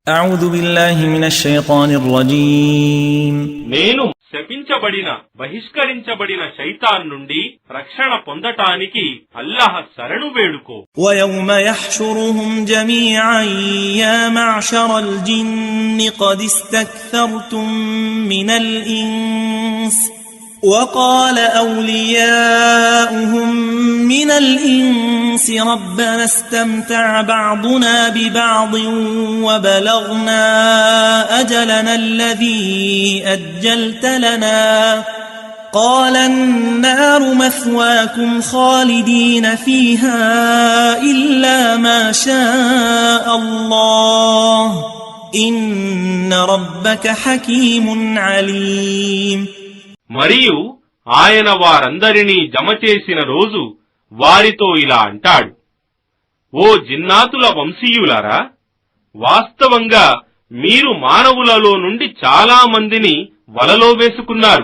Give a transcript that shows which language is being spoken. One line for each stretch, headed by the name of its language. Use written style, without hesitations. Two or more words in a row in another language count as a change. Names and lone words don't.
Arabic: أعوذ بالله من الشيطان الرجيم
Telugu: నేను శపించబడిన బహిష్కరించబడిన శైతాన్ నుండి రక్షణ పొందటానికి అల్లాహ్ శరణు వేడుకో.
Arabic: ويوم يحشرهم جميعا يا معشر الجن قد استكثرتم من الإنس وقال أولياؤهم من الإنس ربنا استمتع بعضنا ببعض وبلغنا أجلنا الذي أجلت لنا قال النار مثواكم خالدين فيها إلا ما شاء الله إن ربك حكيم عليم.
Telugu: మరియు ఆయన వారందరినీ జమ చేసిన రోజు వారితో ఇలా అంటాడు, ఓ జిన్నాతుల వంశీయులారా, వాస్తవంగా మీరు మానవులలో నుండి చాలా మందిని వలలో వేసుకున్నారు.